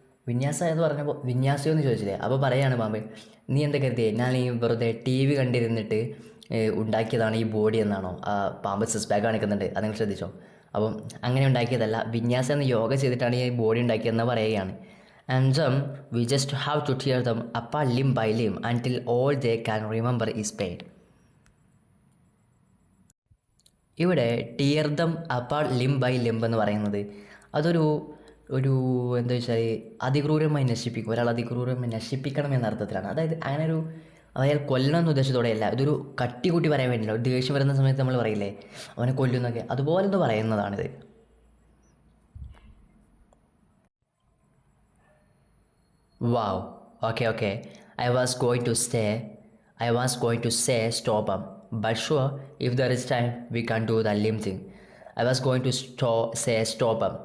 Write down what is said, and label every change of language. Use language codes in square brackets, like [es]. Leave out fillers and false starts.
[ml] വിന്യാസ എന്ന് പറഞ്ഞപ്പോൾ വിന്യാസം എന്ന് ചോദിച്ചില്ലേ. അപ്പോൾ പറയുകയാണ് പാമ്പ്, നീ എന്താ കരുതിയേ ഞാൻ ഈ വെറുതെ TV കണ്ടിരുന്നിട്ട് ഉണ്ടാക്കിയതാണ് ഈ ബോഡി എന്നാണോ? ആ പാമ്പ് സിക്സ് പാക്ക് കാണിക്കുന്നുണ്ട്, അത് നിങ്ങൾ ശ്രദ്ധിച്ചോ. അപ്പം അങ്ങനെ ഉണ്ടാക്കിയതല്ല, വിന്യാസം എന്ന യോഗ ചെയ്തിട്ടാണ് ഈ ബോഡി ഉണ്ടാക്കിയതെന്ന് പറയുകയാണ്. [en] And we just have to tear them apart limb by limb until all they can remember is pain. [ml] ഇവിടെ [en] tear them apart limb by limb [ml] എന്ന് പറയുന്നത് അതൊരു എന്താ വെച്ചാൽ അതിക്രൂരമായി നശിപ്പിക്കും, ഒരാൾ അതിക്രൂരമായി നശിപ്പിക്കണം എന്ന അർത്ഥത്തിലാണ്. അതായത് അങ്ങനെ ഒരു അയാൾ കൊല്ലണമെന്ന ഉദ്ദേശത്തോടെയല്ല, ഇതൊരു കട്ടി കൂട്ടി പറയാൻ വേണ്ടിയില്ല. ഒരു ദേഷ്യം വരുന്ന സമയത്ത് നമ്മൾ പറയില്ലേ അവനെ കൊല്ലുന്നൊക്കെ, അതുപോലെ ഒന്ന് പറയുന്നതാണിത്. [en] Wow, okay I was going to say stop him, but sure, if there is time we can do the limb thing. I was going to say stop him.